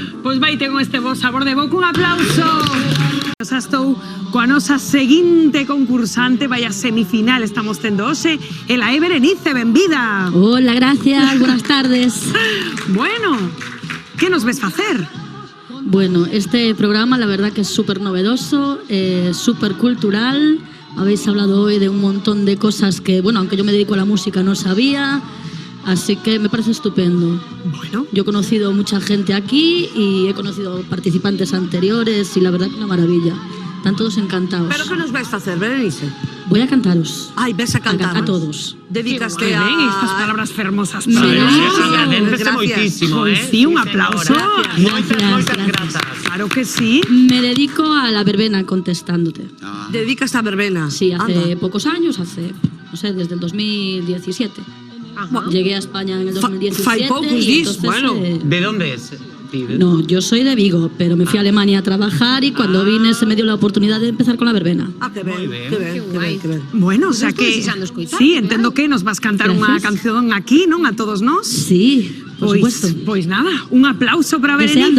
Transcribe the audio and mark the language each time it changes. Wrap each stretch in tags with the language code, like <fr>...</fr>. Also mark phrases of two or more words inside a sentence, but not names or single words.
<gl>Pois vai con este bo sabor de boca, un aplauso. Xa estou coa nosa seguinte concursante, vai a semifinal, estamos tendo hoxe, ela é Berenice, benvida.</gl> <es>Hola, gracias, buenas tardes.</es> <gl>Bueno, que nos ves facer?</gl> <es>Bueno, este programa la verdad que es súper novedoso, súper cultural. Habéis hablado hoy de un montón de cosas que, bueno, aunque yo me dedico a la música no sabía. Así que me parece estupendo. Bueno. Yo he conocido mucha gente aquí y he conocido participantes anteriores y la verdad que una maravilla. Están todos encantados.</es> <gl>Pero que nos vais facer, Berenice?</gl> <es>Voy a cantaros. Ai, ves a cantar. A todos.</es> <gl>Dedicaste a... Ben, estas palabras fermosas. Sí, Agradecese moitísimo, Pois sí, un aplauso. Moitas grazas. Claro que sí.</gl> <es>Me dedico a la verbena contestándote.</es> <gl>Dedicas a verbena.</gl> <es>Sí, hace</es> <gl>Anda.</gl> <es>pocos años, no sé, desde el 2017. Llegué a España en el 2017.</es> <gl>Fai poucos</gl> <es>y</es> <gl>dis,</gl> <es>entonces, bueno. ¿De dónde es? No, yo soy de Vigo, pero me fui a Alemania a trabajar y cuando vine se me dio la oportunidad de empezar con la verbena.</es> <gl>Ah, que ben, que ben.</gl> <es>Bueno, o sea</es> <gl>estou que desexando escoitar, sí, entendo que nos vas cantar unha</gl> <es>Gracias.</es> <gl>canción aquí, non? A todos nós.</gl> <es>Sí, por supuesto.</es> <gl>Pois nada, un aplauso para Berenice.</gl>